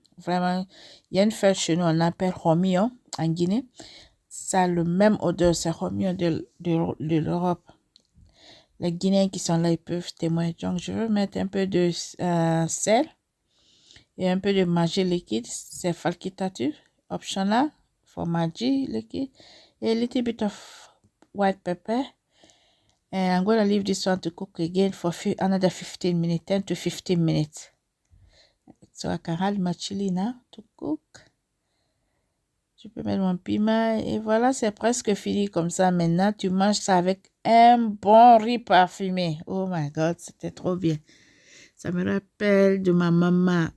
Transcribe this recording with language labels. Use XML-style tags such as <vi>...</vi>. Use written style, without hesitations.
<fr>Vraiment, il y a une fête chez nous, on appelle romillon en Guinée. Ça a le même odeur, c'est romillon de l'Europe. Les Guinéens qui sont là, ils peuvent témoigner. Donc, je vais mettre un peu de sel et un peu de Maggi liquide. C'est facultatif,</fr> <en>optional for</en> <fr>Maggi liquide.</fr> <en>Et a little bit of white pepper. And I'm going to leave this one to cook again for another 15 minutes, 10 to 15 minutes. So I can add my chili now to cook.</en> <fr>Je peux mettre mon piment et voilà, c'est presque fini comme ça. Maintenant, tu manges ça avec un bon riz parfumé.</fr> <en>Oh my God,</en> <fr>c'était trop bien. Ça me rappelle de ma maman.</fr>